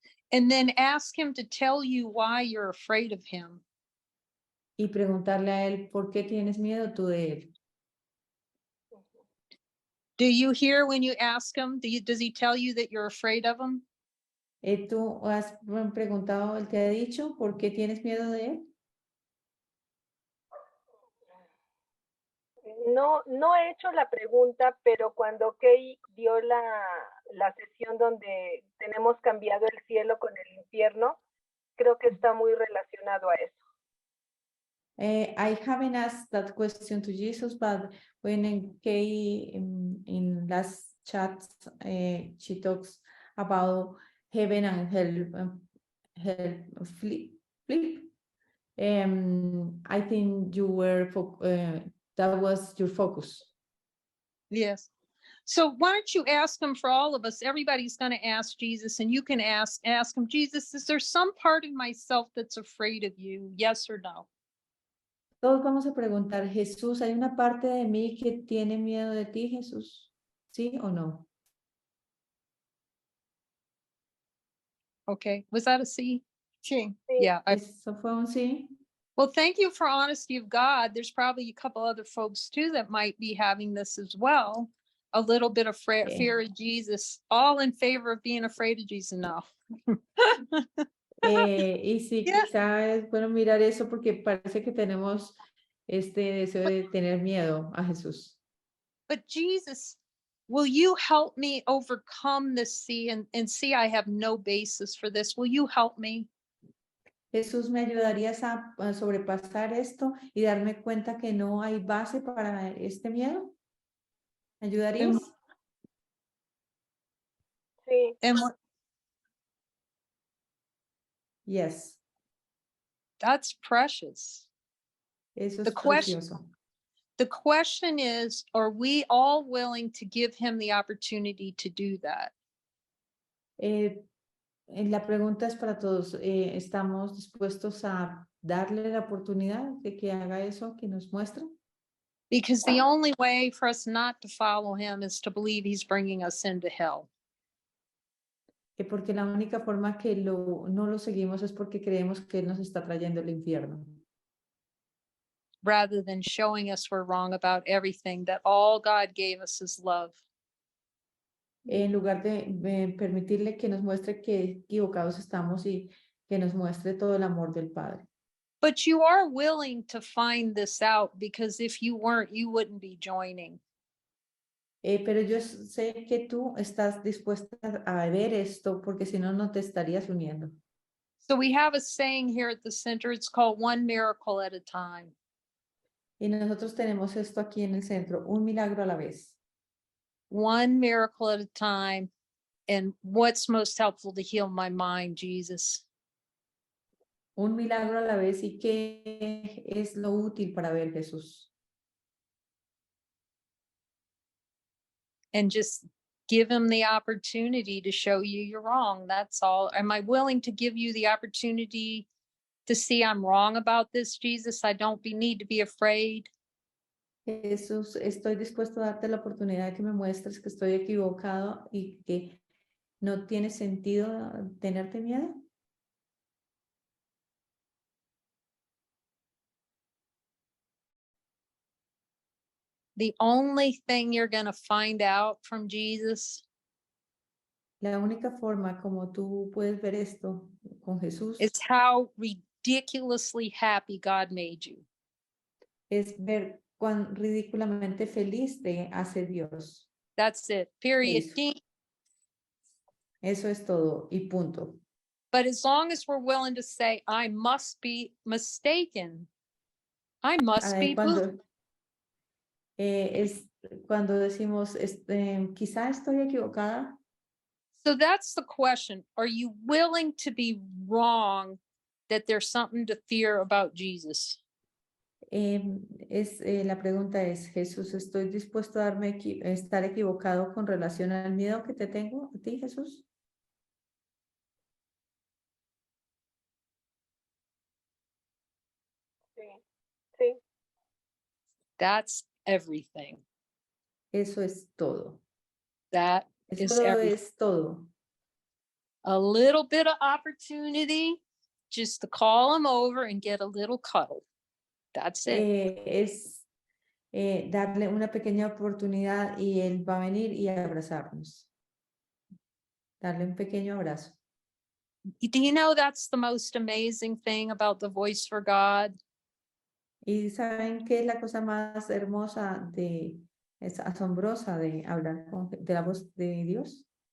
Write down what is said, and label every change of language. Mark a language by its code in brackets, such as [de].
[en] And then ask him to tell you why you're afraid of him. [es] Y preguntarle a Él, ¿por qué tienes miedo tú de Él? [en] Do you hear when you ask him? Does he tell you that you're afraid of him? [es] ¿Tú has preguntado, Él te ha dicho, por qué tienes miedo de Él? No, no he hecho la pregunta, pero cuando Kay dio la sesión donde tenemos cambiado el cielo con el infierno, creo que está muy relacionado a eso. [en] I haven't asked that question to Jesus, but when Kay in last chat, she talks about heaven and hell flip. I think you were that was your focus. Yes. So why don't you ask him for all of us? Everybody's going to ask Jesus, and you can ask him, Jesus, is there some part of myself that's afraid of you? Yes or no? [es] Todos vamos a preguntar, Jesús, ¿hay una parte de mí que tiene miedo de ti, Jesús? ¿Sí o no? [en] Okay. Was that a C? [es] Sí. [en] Yeah. [es] Eso fue un sí. [en] Well, thank you for honesty of God. There's probably a couple other folks too that might be having this as well. A little bit of fear of Jesus. All in favor of being afraid of Jesus? No. [es] Y sí, [en] Yeah. [es] quizá es bueno mirar eso porque parece que tenemos este deseo de tener miedo a Jesús. [en] But Jesus, will you help me overcome this sea and see I have no basis for this? Will you help me? [es] Jesús, ¿me ayudarías a sobrepasar esto y darme cuenta que no hay base para este miedo? ¿Me ayudarías? Sí. [en] And Yes, that's precious. [es] eso [en] The [es] es [en] question, [es] precioso. [en] the question is, are we all willing to give him the opportunity to do that? [es] La pregunta es para todos. ¿Estamos dispuestos a darle la oportunidad de que haga eso, que nos muestre? [en] Because the only way for us not to follow him is to believe he's bringing us into hell. [es] Porque la única forma que no lo seguimos es porque creemos que Él nos está trayendo el infierno. [en] Rather than showing us we're wrong about everything, that all God gave us is love. [es] En lugar de permitirle que nos muestre que equivocados estamos y que nos muestre todo el amor del Padre. [en] But you are willing to find this out, because if you weren't, you wouldn't be joining. [es] Pero yo sé que tú estás dispuesta a ver esto porque si no, no te estarías uniendo. [en] So we have a saying here at the center. It's called one miracle at a time. [es] Y nosotros tenemos esto aquí en el centro, un milagro a la vez. [en] One miracle at a time. And what's most helpful to heal my mind, Jesus? [es] Un milagro a la vez. ¿Y qué es lo útil para ver Jesús? [en] And just give him the opportunity to show you you're wrong. That's all. Am I willing to give you the opportunity to see I'm wrong about this, Jesus? I don't need to be afraid. [es] Jesús, estoy dispuesto a darte la oportunidad de que me muestres que estoy equivocado y que no tiene sentido tenerte miedo. [en] The only thing you're going to find out from Jesus [es] La única forma como tú puedes ver esto con Jesús [en] is how ridiculously happy God made you. [es] es ver cuán ridículamente feliz te hace Dios. [en] That's it. Period. [es] Eso. Eso es todo y punto. [en] But as long as we're willing to say, I must be mistaken. I must be [es] Cuando, cuando decimos, quizá estoy equivocada. [en] So that's the question. Are you willing to be wrong, that there's something to fear about Jesus? [es] La pregunta es, Jesús, ¿estoy dispuesto a estar equivocado con relación al miedo que te tengo a ti, Jesús? Sí. Sí. [en] That's everything. [es] Eso es todo. [en] That [es] Eso [en] is everything. [es] es todo. [en] A little bit of opportunity just to call him over and get a little cuddle. That's it. [es] Es darle una pequeña oportunidad y él va a venir y abrazarnos. Darle un pequeño abrazo. [en] Do you know that's the most amazing thing about the Voice for God? [es] Y saben qué es la cosa más hermosa es asombrosa de hablar de la voz de Dios.